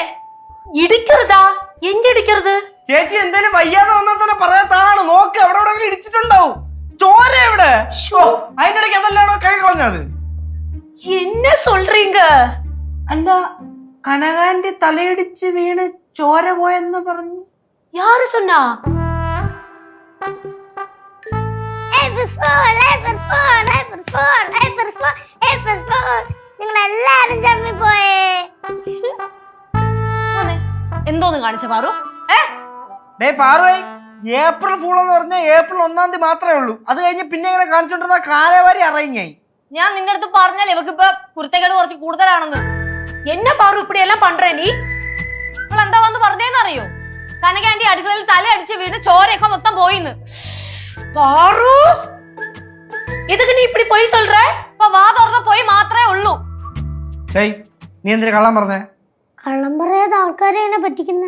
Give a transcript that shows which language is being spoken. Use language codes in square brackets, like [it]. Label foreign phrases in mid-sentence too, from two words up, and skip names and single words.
[ml] ഇടിക്കരുതാ, എങ്ക ഇടിക്കരുത്? ചേച്ചി എന്തായാലും വയ്യാതെ വന്നാൽ തന്നെ പറയാത്താണ്. നോക്ക് അവിടെ എവിടെയെങ്കിലും ഇടിച്ചിട്ടുണ്ടാവും. ചോര എവിടെ? അതിന്റെ ഇടയ്ക്ക് അതല്ലാണോ കഴുകി കളഞ്ഞത്? [ta] എന്നെ சொல்றீங்க? [ml] അല്ല, കനകാന്റെ തലയിടിച്ച് വീണ് ചോര പോയെന്ന് പറഞ്ഞു. [ta] யாரு சொன்னா? [ml] നിങ്ങളെല്ലാരും ചമ്മി പോയേ. എന്തോന്ന് കാണിച്ച പാറു? പാറുവേ, ഏപ്രിൽ ഫൂൾ എന്ന് പറഞ്ഞാൽ ഏപ്രിൽ 1-ാം തീയതി മാത്രമേ ഉള്ളൂ. അത് കഴിഞ്ഞ് പിന്നെ ഇങ്ങനെ കാണിച്ചോണ്ടിരുന്ന കാലവരി അറിയായി. ഞാൻ നിന്റെ അടുത്ത് പറഞ്ഞാൽ ഇവക്കിപ്പോ കുരുത്തക്കേട് കുറച്ച് കൂടുതലാണെന്ന്. [ta] என்ன பாரு இப்படி எல்லாம் பண்ற நீ? [ml] നിങ്ങൾ എന്താ വന്ന് പറഞ്ഞേന്ന് അറിയോ? കനകാന്റി അടുക്കളയിൽ തലയടിച്ച് വീണ് ചോരയൊക്കെ മൊത്തം പോയിന്ന്. [ta] பாரு, எதுக்கு நீ இப்படி പോയി சொல்ற? [ml] ഇപ്പൊ വാ തുറന്ന പോയി മാത്രമേ ഉള്ളൂ. നീ എന്തിനാ കള്ളം പറഞ്ഞേ? കള്ളം പറയാതെ ആൾക്കാരെ എന്നെ പറ്റിക്കുന്നേ.